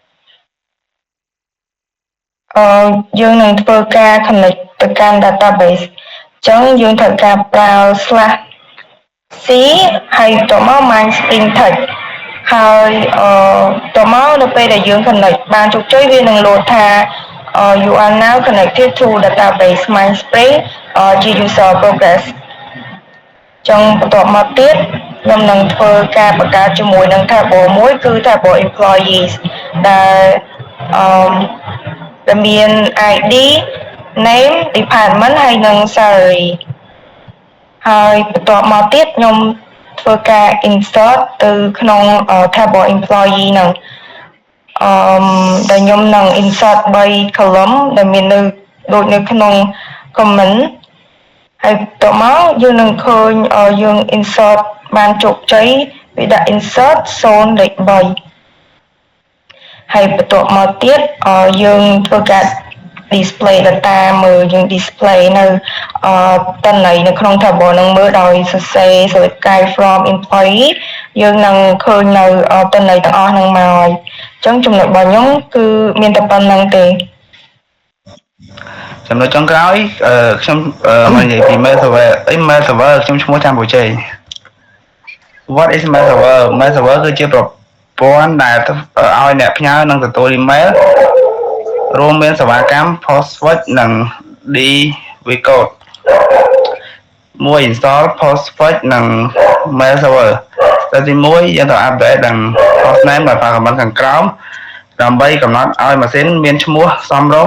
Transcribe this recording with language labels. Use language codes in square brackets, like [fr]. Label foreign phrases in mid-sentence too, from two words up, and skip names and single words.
[km] យើងនឹងធ្វើការ connect ទៅកាន់ database អញ្ចឹងយើងត្រូវការប្រើ /c ហើយបន្ទាប់មក MindSpring Text ហើយបន្ទាប់មកនៅពេលដែលយើង connect បានជោគជ័យវានឹង load ថា [en] you are now connected to database MindSpring [km] ជា user Postgres ចឹងបន្ទាប់មកទៀតខ្ញុំនឹងធ្វើការបង្កើតជាមួយនឹង table មួយគឺ [en] table employees [km] ដែលមាន [en] ID name department [km] ហើយនិង salary ហើយបន្ទាប់មកទៀតខ្ញុំធ្វើការ insert ទៅក្នុង [en] table employee [km] ហ្នឹងដែលខ្ញុំនឹង insert 3 column ដែលមាននៅដូចនៅក្នុង comment ហើយបន្ទាប់មកយើងនឹងឃើញយើង insert បានជោគជ័យ វាដាក់ insert 0លេខ3ហើយបន្ទាប់មកទៀតយើងធ្វើការ [en] display data [km] មើលយើង display នៅតន័យនៅក្នុង table នឹងមើលដោយសរសេរ [en] select from employee [km] យើងនឹងឃើញនៅតន័យទាំងអស់ហ្នឹងមកហើយអញ្ចឹងចំណុចរបស់ខ្ញុំគឺមានតែប៉ុណ្្នឹងទេ ចំណុចចុងក្រោយខ្ញុំមកនិយាយពី [en] mail server mail server [km] ខ្ញុំឈ្មោះចាំបូជ័យ [en] What is mail server [km] mail server គឺជាប្រព័ន្ធដែលឲ្យអ្នកផ្ញើនឹងទទួល email រួមមានសេវាកម្ម Postwatch និង DVCode មួយ install Postwatch និង mail server តែទី1យើងត្រូវ update និង hostname ដោយប្រើ command ខាងក្រោមដើម្បីកំណត់ឲ្យម៉ាស៊ីនមានឈ្មោះសមរ